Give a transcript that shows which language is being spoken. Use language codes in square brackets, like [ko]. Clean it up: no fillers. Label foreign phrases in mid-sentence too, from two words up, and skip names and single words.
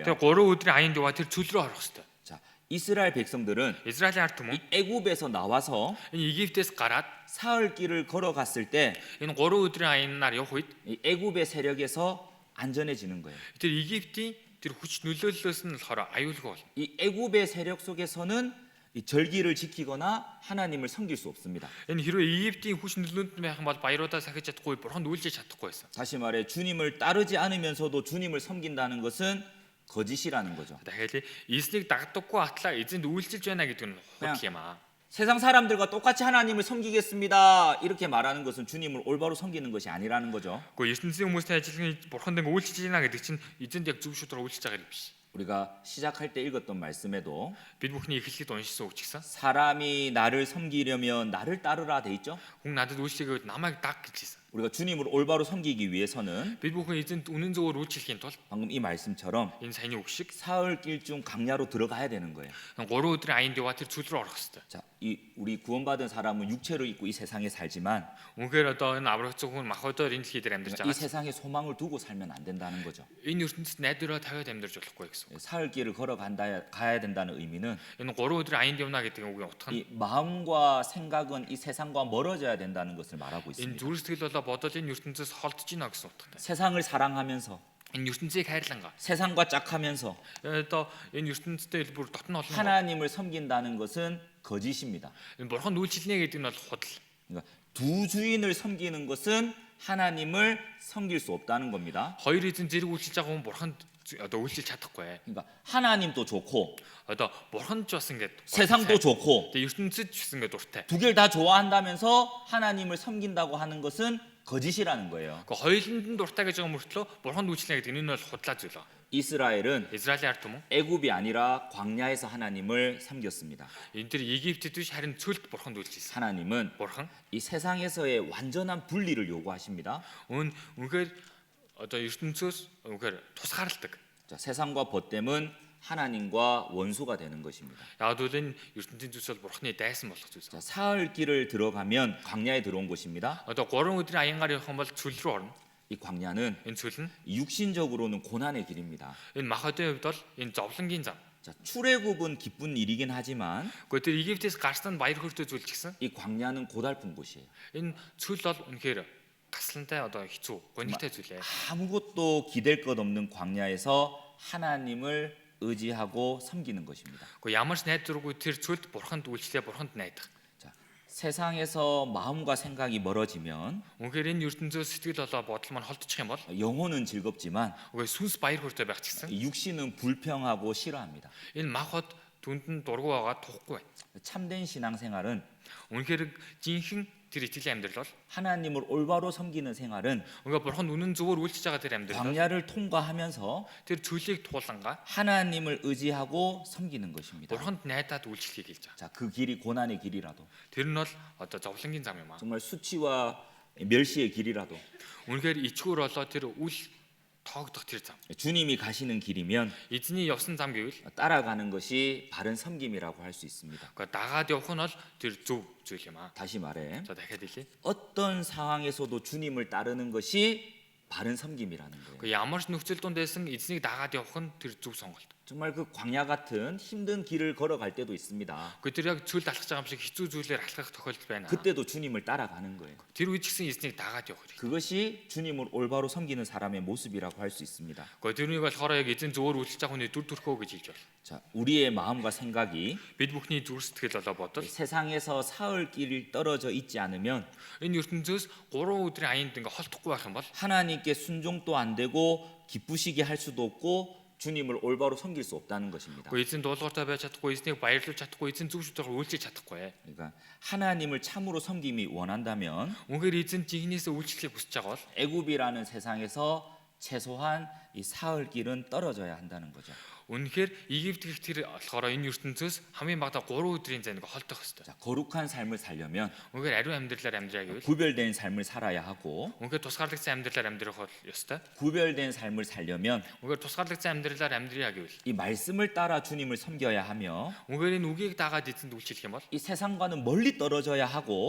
[mn] тэр 3 өдрийн аянд яваа тэр цөл рүү орох хэрэгтэй. [ko] 자, 이스라엘 백성들은 [mn] Израилийн ард түмэн [ko] 애굽에서 나와서 [mn] энэ Египтээс гараад [ko] 사흘길을 걸어갔을 때 [mn] энэ 3 өдрийн аянаар явах үед [ko] 이 애굽의 세력에서 안전해지는 거예요. [mn] тэр Египтийн тэр хүч нөлөөллөөс нь болохоор аюулгүй бол. [ko] 이 애굽의 세력 속에서는 이 절기를 지키거나 하나님을 섬길 수 없습니다. [mn] Энэ хэрвээ Египтийн хүч нөлөөнд байх юм бол баяруудаа сахиж чадахгүй, бурханд үйлчилж чадахгүй байсан. [ko] 다시 말해 주님을 따르지 않으면서도 주님을 섬긴다는 것은 거짓이라는 거죠. [mn] дахиад эзнийг дагдаггүй атлаа эзэнд үйлчилж байна гэдэг нь худал юм аа. [ko] 세상 사람들과 똑같이 하나님을 섬기겠습니다. 이렇게 말하는 것은 주님을 올바로 섬기는 것이 아니라는 거죠. [mn] Гэхдээ ертөнцийн хүмүүстэй ажиллах бурханд ингэ үйлчилж байна гэдэг чинь эзэнд яг зөв шударга үйлчилж байгаа юм биш. [ko] 우리가 시작할 때 읽었던 말씀에도 [mn] бид бүхний эхлэлд уншсан үг ч гэсэн [ko] 사람이 나를 섬기려면 나를 따르라 돼 있죠. [mn] хүн надад үйлчлэгээд намайг даг гэж хэлсэн. [ko] 우리가 주님을 올바로 섬기기 위해서는 [mn] бид бүхэн эзэнд үнэн зөвөөр үйлчлэхийн тулд [ko] 방금 이 말씀처럼 [mn] энэ саяны үг шиг [ko] 사흘길쯤 광야로 들어가야 되는 거예요. [mn] 3 өдрийн аянд яваа тэр цөл рүү орох хэрэгтэй. [ko] 자, 이 우리 구원받은 사람은 육체로 있고 이 세상에 살지만 [mn] Үнэхээр одоо энэ аврагцсан хүн махбодоор энэ дэлхий дээр амьдарч [ko] 이 [mn] байгаа. [ko] 세상에 소망을 두고 살면 안 된다는 거죠. [mn] Энэ ертөнцид найдвараа тавиад амьдарч болохгүй гэсэн. [ko] 사흘길을 걸어간다 가야 된다는 의미는 [mn] Энэ 3 өдрийн аянд явна гэдэг үгийн утга нь [ko] 이 마음과 생각은 이 세상과 멀어져야 된다는 것을 말하고 [mn] энэ [ko] 있습니다. [mn] зүрх сэтгэл болоо бодол энэ ертөнцөөс холдож байна гэсэн утгатай. [ko] 세상을 사랑하면서 [mn] Энэ ертөнцийг хайрлангаа. [ko] 세상과 짝하면서 [mn] Одоо энэ ертөнцтэй бүр дотн олон [ko] 하나님을 섬긴다는 것은 거짓입니다. [mn] энэ бурханд үйлчлэнэ гэдэг нь бол худал. [ko] 그러니까 두 주인을 섬기는 것은 하나님을 섬길 수 없다는 겁니다. [mn] Хоёр эзэн зэрэг үйлчлж байгаа хүн бурханд одоо үйлчлж чадахгүй. [ko] 그러니까 하나님도 좋고 [mn] Одоо бурханд ч бас ингээд [ko] 세상도 좋고 [mn] тэгээ ертөнцид ч гэсэн ингээд дуртай. [ko] 두 개를 다 좋아한다면서 하나님을 섬긴다고 하는 것은 거짓이라는 거예요. [mn] Гэхдээ хоёуланд нь дуртай гэж байгаа мөртлөө бурханд үйлчлэнэ гэдэг энэ нь бол худлаа зүйл ба. [ko] 이스라엘은 [mn] Израилийн ард түмэн [ko] 애굽이 아니라 광야에서 하나님을 섬겼습니다. [mn] энэ төр Египтэд биш харин цөлд бурханд үйлчлсэн. [ko] 하나님은 [mn] Бурхан [ko] 이 세상에서의 완전한 분리를 요구하십니다. [mn] үнэхээр одоо ертөнцөөс үнэхээр тусгаарладаг. [ko] 자, 세상과 벗됨은 하나님과 원수가 되는 것입니다. [mn] Яг л энэ ертөнцийн зүйлс бол бурханы дайсан болох зүйлс. [ko] 자, 사흘길을 들어가면 광야에 들어온 것입니다. [mn] Одоо 3 өдрийн аянгаар явах юм бол цөл рүү орно. [ko] 이 광야는 [mn] Энэ цөл нь [ko] 육신적으로는 고난의 길입니다. [mn] энэ махбодын хувьд бол энэ зовлонгийн зам. [ko] 자, 출애굽은 기쁜 일이긴 하지만 [mn] Гэхдээ тэр Египтээс гарсан баяр хөөртэй зүйл ч гэсэн [ko] 이 광야는 고달픈 곳이에요. [mn] энэ цөл бол үнэхээр гаслантай одоо хэцүү, гонигтай зүйл ээ. [ko] 아무것도 기댈 것 없는 광야에서 하나님을 의지하고 섬기는 것입니다. [mn] Гэхдээ ямар ч найдваргүй тэр цөлд бурханд үйлчлээ, бурханд найдах. [ko] 자, 세상에서 마음과 생각이 멀어지면 [mn] Үнэхээр энэ ертөнцөөс сэтгэл болоо бодол маань холдчих юм бол [ko] 영혼은 즐겁지만 [mn] үгүй сүнс баяр хөөртэй байх ч гэсэн [ko] 육신은 불평하고 싫어합니다. [mn] энэ махбод түнд нь дургу байгаа тухгүй байна. [ko] 참된 신앙생활은 [mn] Үнэхээр жинхэнэ тэр итгэлийн амьдрал бол [ko] 하나님을 올바로 섬기는 생활은 [mn] үнэхээр бурхан үнэн зөвөр үйлчж байгаа тэр амьдрал бол [ko] 광야를 통과하면서 [mn] тэр цөлийг туулангаа [ko] 하나님을 의지하고 섬기는 것입니다. [mn] бурханд найдаад үйлчлэхийг хэлж байгаа. [ko] 자, 그 길이 고난의 길이라도 [mn] Тэр нь бол одоо зовлонгийн зам юм аа. [ko] 정말 수치와 멸시의 길이라도 [mn] Үнэхээр ичгүүр болоо тэр үл тоогдох тэр зам. [ko] 주님이 가시는 길이면 [mn] Эзний явсан зам гэвэл [ko] 따라가는 것이 바른 섬김이라고 할 수 있습니다. [mn] үгүй дагаад явах нь бол тэр зөв зүйл юм аа. [ko] 다시 말해 [mn] За дахиад хэлье. [ko] 어떤 상황에서도 주님을 따르는 것이 바른 섬김이라는 거예요. [mn] Үгүй ямар ч нөхцөл донд байсан эзнийг дагаад явах нь тэр зөв сонголт. [ko] 정말 그 광야 같은 힘든 길을 걸어갈 때도 있습니다. [mn] Үгүй тэр яг цөлд алхаж байгаа юм шиг хэцүү зүйлээр алхах тохиолдол байна. [ko] 그때도 주님을 따라가는 거예요. [mn] Тэр үед ч гэсэн эзнийг дагаад явах хэрэгтэй. [ko] 그것이 주님을 올바로 섬기는 사람의 모습이라고 할 수 있습니다. [mn] Үгүй тэрнийг болохоор яг эзэн зөвөр үйлчлж байгаа хүний дүр төрхөө гэж хэлж байна. [ko] 자, 우리의 마음과 생각이 [mn] Бид бүхний зүрх сэтгэл болоо бодол [ko] 세상에서 사흘길 떨어져 있지 않으면 [mn] энэ ертөнцөөс 3 өдрийн аянд ингээ холдохгүй байх юм бол [ko] 하나님께 순종도 안 되고 기쁘시게 할 수도 없고 주님을 올바로 섬길 수 없다는 것입니다. [mn] Гэхдээ эзэн дуулууртай байж чадахгүй, эзнийг баярлуулж чадахгүй, эзэн зөв шүтээр үйлчлэж чадахгүй. [ko] 그러니까 하나님을 참으로 섬김이 원한다면 [mn] Үнэхээр эзэн жигнэсээ үйлчлэхийг хүсэж байгаа бол [ko] 애굽이라는 세상에서 최소한 이 사흘 길은 떨어져야 한다는 거죠. [mn] үнэхээр Египт гэх тэр болохоор энэ ертөнцөөс хамгийн багадаа 3 өдрийн зай нэг холдох хэрэгтэй. [ko] 자, 거룩한 삶을 살려면 [mn] Үнэхээр ариун амьдралаар амьдраа гэвэл [ko] 구별된 삶을 살아야 하고 [mn] үнэхээр тусгаарлагдсан амьдралаар амьдрах бол ёстой. [ko] 구별된 삶을 살려면 [mn] Үнэхээр тусгаарлагдсан амьдралаар амьдраа гэвэл [ko] 이 말씀을 따라 주님을 섬겨야 하며 [mn] үнэхээр энэ үгийг дагаад эзэнд үйлчлэх юм бол [ko] 이 세상과는 멀리 떨어져야 하고